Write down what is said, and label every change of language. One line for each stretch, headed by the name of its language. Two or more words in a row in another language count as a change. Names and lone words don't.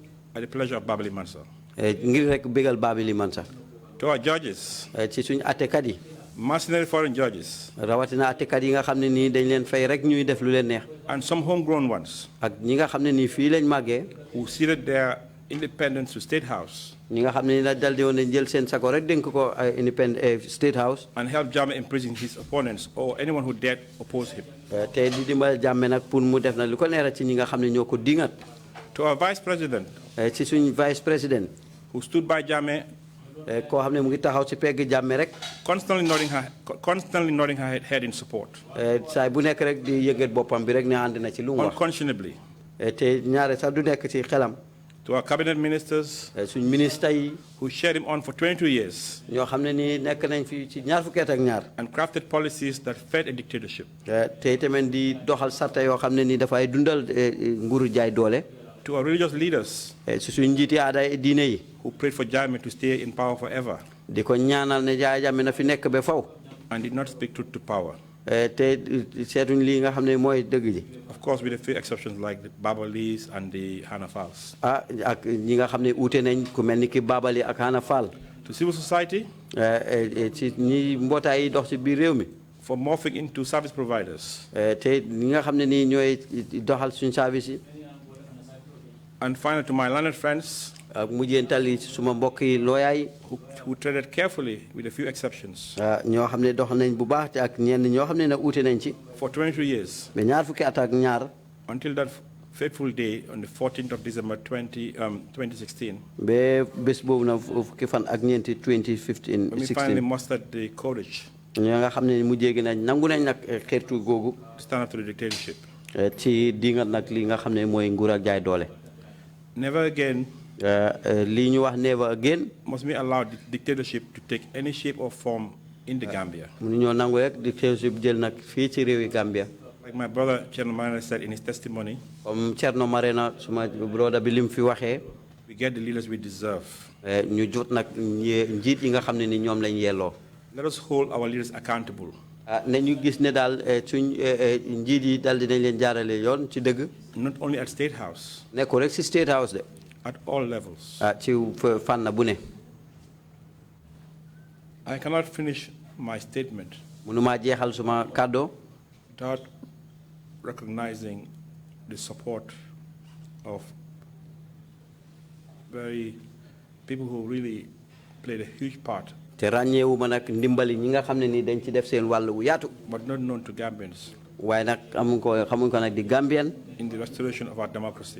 English: at the pleasure of Babili Mansa.
Wolof: ngir rek bégal Babili Mansa.
English: to our judges.
Wolof: ci suñ attekat yi.
English: mercenary foreign judges.
Wolof: rawatina attekat yi nga xam ne nii dañ leen fay rek ñuy def lu leen neex.
English: and some homegrown ones.
Wolof: ak ñi nga xam ne nii fii lañ màggee.
English: who ceded their independence to State House.
Wolof: ñi nga xam ne nii dal di woon nañ jël seen sago rek dénk ko independent State House.
English: and help Jammeh imprison his opponents or anyone who dared oppose him.
Wolof: te di dimbal Jammeh nag pour mu def na lu ko neera ci ñi nga xam ne ñoo ko dingat.
English: to our vice president.
Wolof: ci suñ
French: vice président.
English: who stood by Jammeh.
Wolof: koo xam ne mu ngi taxaw ci pegg Jammeh rek.
English: constantly nodding her head in support.
Wolof: saay bu nekk rek di yëngat boppam bi rek ne ànd na ci lu mu wax.
English: unconscionably.
Wolof: te ñaare sax du nekk ci xelam.
English: to our cabinet ministers.
Wolof: suñ ministre yi.
English: who cheered him on for 22 years.
Wolof: ñoo xam ne nii nekk nañ fi ci ñaar fukki at ak ñaar.
English: and crafted policies that fed a dictatorship.
Wolof: te tamit di doxal sarta yoo xam ne nii dafay dundal nguuru jaay doole.
English: to our religious leaders.
Wolof: si suñ njiiti aada diine yi.
English: who prayed for Jammeh to stay in power forever.
Wolof: di ko ñaanal ne Jammeh na fi nekk ba faw.
English: and did not speak truth to power.
Wolof: te seetuñ lii nga xam ne mooy dëgg ji.
English: of course with a few exceptions like the Babalis and the Hannah Falls.
Wolof: ak ñi nga xam ne uute nañ ku mel ni ki Babali ak Hannah Fall.
English: to civil society.
Wolof: ci ñi mbootaay yi dox ci biir réew mi.
English: for morphing into service providers.
Wolof: te ñi nga xam ne nii ñooy doxal suñ service yi.
English: and finally to my learned friends.
Wolof: ak mujjeental yi suma mbokk yi looyaay.
English: who treaded carefully with a few exceptions.
Wolof: ñoo xam ne dox nañ bu baax te ak ñenn ñoo xam ne nag uute nañ ci.
English: for 22 years.
Wolof: mais ñaar fukki at ak ñaar.
English: until that fateful day on the 14th of December 2016.
Wolof: ba bés boobu nag fukki fan ak ñeenti 2015.
English: when we finally mustered the courage.
Wolof: ñoo nga xam ne mujjee gi nag nangu nañ nag xeertu googu.
English: stand up to the dictatorship.
Wolof: ci dingat nag li nga xam ne mooy nguur ak jaay doole.
English: never again.
Wolof: lii ñu wax
English: never again. must we allow the dictatorship to take any shape or form in the Gambia.
Wolof: mënuñoo nangu rek dictatorship jël nag fii ci réewi Gambia.
English: like my brother Cherno Marena said in his testimony.
Wolof: comme Cherno Marena suma brother bi lim fi waxee.
English: we get the leaders we deserve.
Wolof: ñu jot nag njiit yi nga xam ne ni ñoom lañ yelloo.
English: let us hold our leaders accountable. Not only at State House. State House at all levels. I cannot finish my statement without recognizing the support of people who really played a huge part, but not known to Gambians, in the restoration of our democracy.